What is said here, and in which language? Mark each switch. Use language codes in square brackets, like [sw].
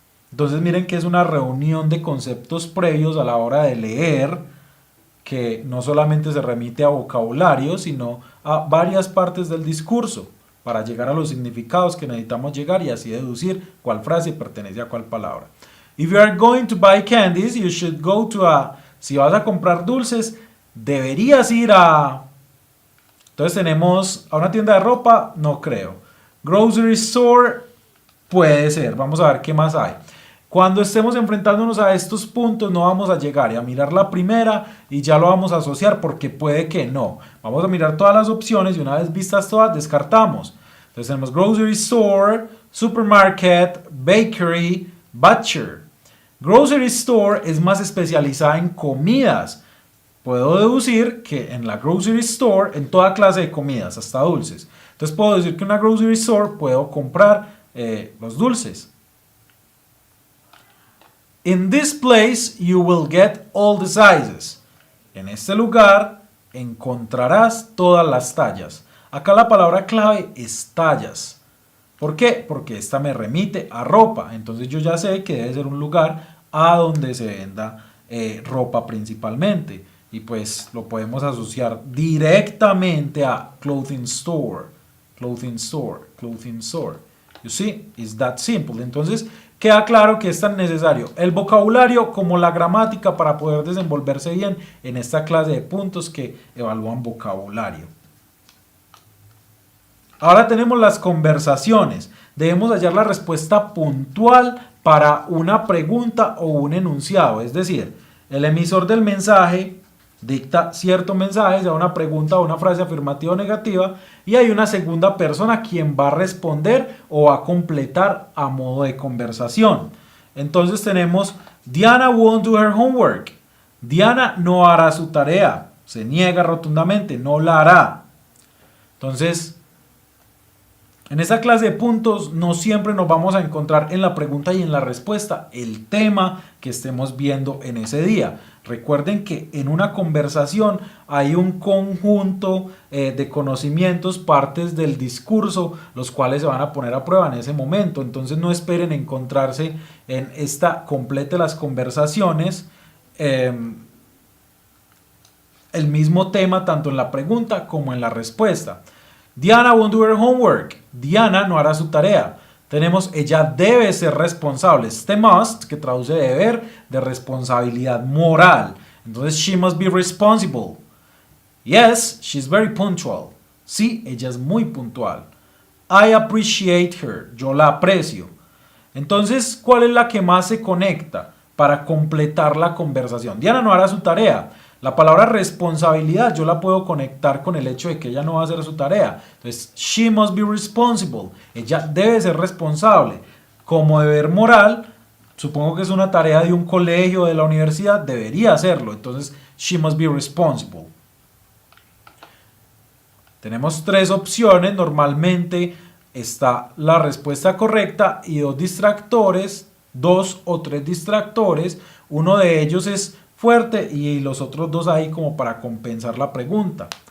[es] Entonces miren que es una reunión de conceptos previos a la hora de leer, que no solamente se remite a vocabulario, sino a varias partes del discurso, para llegar a los significados que necesitamos llegar y así deducir cuál frase pertenece a cuál palabra. [en] If you are going to buy candies, you should go to a... [es] Si vas a comprar dulces, deberías ir a... Entonces tenemos a una tienda de ropa, no creo. Grocery store, puede ser. Vamos a ver qué más hay. Cuando estemos enfrentándonos a estos puntos no vamos a llegar a mirar la primera y ya lo vamos a asociar porque puede que no. Vamos a mirar todas las opciones y una vez vistas todas descartamos. Entonces tenemos grocery store, supermarket, bakery, butcher. Grocery store es más especializada en comidas. Puedo deducir que en la grocery store, en toda clase de comidas, hasta dulces. Entonces puedo decir que en una grocery store puedo comprar los dulces. In this place you will get all the sizes. En este lugar encontrarás todas las tallas. Acá la palabra clave es tallas. ¿Por qué? Porque esta me remite a ropa. Entonces yo ya sé que debe ser un lugar a donde se venda ropa principalmente. Y pues lo podemos asociar directamente a clothing store. Clothing store. Clothing store. [en] You see, it's that simple. [es] Entonces queda claro que es tan necesario el vocabulario como la gramática para poder desenvolverse bien en esta clase de puntos que evalúan vocabulario. Ahora tenemos las conversaciones. Debemos hallar la respuesta puntual para una pregunta o un enunciado. Es decir, el emisor del mensaje dicta cierto mensaje, sea una pregunta o una frase afirmativa o negativa, y hay una segunda persona quien va a responder o va a completar a modo de conversación. Entonces tenemos [en] Diana won't do her homework. [es] Diana no hará su tarea. Se niega rotundamente, no la hará. Entonces, en esta clase de puntos no siempre nos vamos a encontrar en la pregunta y en la respuesta el tema que estemos viendo en ese día. Recuerden que en una conversación hay un conjunto de conocimientos, partes del discurso, los cuales se van a poner a prueba en ese momento. Entonces no esperen encontrarse en esta completa las conversaciones el mismo tema tanto en la pregunta como en la respuesta. [en] Diana won't do her homework. [es] Diana no hará su tarea. Tenemos ella debe ser responsable. Este must, que traduce deber, de responsabilidad moral. [en] Entonces, she must be responsible. Yes, she's very punctual. [es] Sí, ella es muy puntual. [en] I appreciate her. [es] Yo la aprecio. Entonces, ¿cuál es la que más se conecta para completar la conversación? Diana no hará su tarea. La palabra responsabilidad yo la puedo conectar con el hecho de que ella no va a hacer su tarea. [en] Entonces, she must be responsible. [es] Ella debe ser responsable. Como deber moral, supongo que es una tarea de un colegio, de la universidad, debería hacerlo. [en] Entonces, she must be responsible. [es] Tenemos tres opciones. Normalmente está la respuesta correcta y dos distractores, dos o tres distractores. Uno de ellos es fuerte y los otros dos ahí como para compensar la pregunta.